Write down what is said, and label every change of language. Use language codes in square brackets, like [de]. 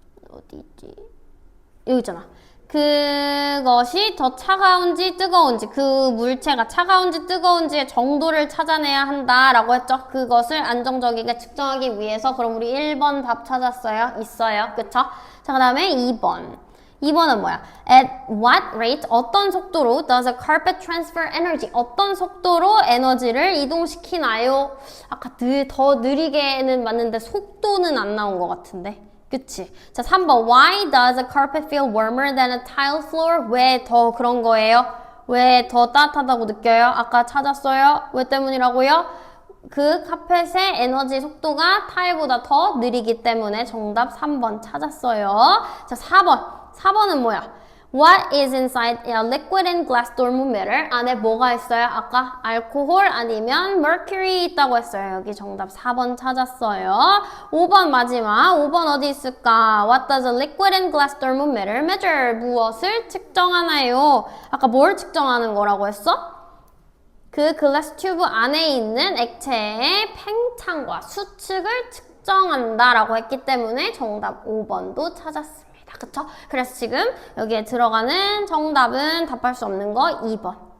[ko] 어디 있지? 여기 있잖아. 그것이 더 차가운지 뜨거운지, 그 물체가 차가운지 뜨거운지의 정도를 찾아내야 한다라고 했죠. 그것을 안정적이게 측정하기 위해서. 그럼 우리 1번 답 찾았어요? 있어요. 그쵸? 자, 그 다음에 2번. 2번은 뭐야? [en] At what rate, [ko] 어떤 속도로 [en] does a carpet transfer energy, [ko] 어떤 속도로 에너지를 이동시키나요? 아까 더 느리게는 맞는데 속도는 안 나온 것 같은데. 그치? 자, 3번. [en] Why does a carpet feel warmer than a tile floor? [ko] 왜 더 그런 거예요? 왜 더 따뜻하다고 느껴요? 아까 찾았어요? 왜 때문이라고요? 그 카펫의 에너지 속도가 타일보다 더 느리기 때문에 정답 3번 찾았어요. 자, 4번. 4번은 뭐야? [en] What is inside a liquid and glass thermometer? [ko] 안에 뭐가 있어요? 아까 알코올 아니면 mercury 있다고 했어요. 여기 정답 4번 찾았어요. 5번 마지막. 5번 어디 있을까? [en] What does a liquid and glass thermometer measure? [ko] 무엇을 측정하나요? 아까 뭘 측정하는 거라고 했어? 그 글라스 튜브 안에 있는 액체의 팽창과 수축을 측정한다라고 했기 때문에 정답 5번도 찾았습니다. 그쵸? 그래서 지금 여기에 들어가는 정답은 답할 수 없는 거 2번.